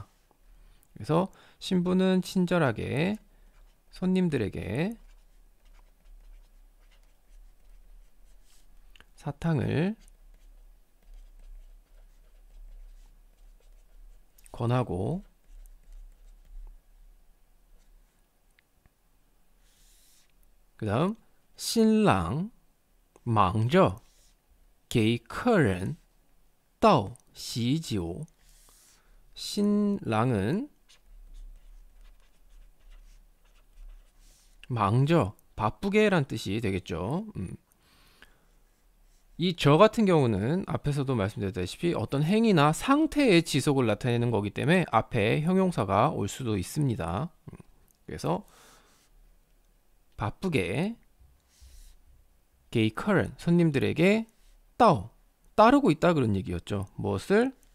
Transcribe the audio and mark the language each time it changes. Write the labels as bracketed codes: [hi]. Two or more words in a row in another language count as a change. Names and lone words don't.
[ko] 그래서 신부는 친절하게 손님들에게 사탕을 권하고 그 다음 [zh] 新郎忙着给客人倒喜酒. [ko] 신랑은 忙着 바쁘게 란 뜻이 되겠죠. 이 저 같은 경우는 앞에서도 말씀드렸다시피 어떤 행위나 상태의 지속을 나타내는 거기 때문에 앞에 형용사가 올 수도 있습니다. 그래서 바쁘게 [zh] 给客人 [ko] 손님들에게 따르고 있다 그런 얘기였죠. 무엇을?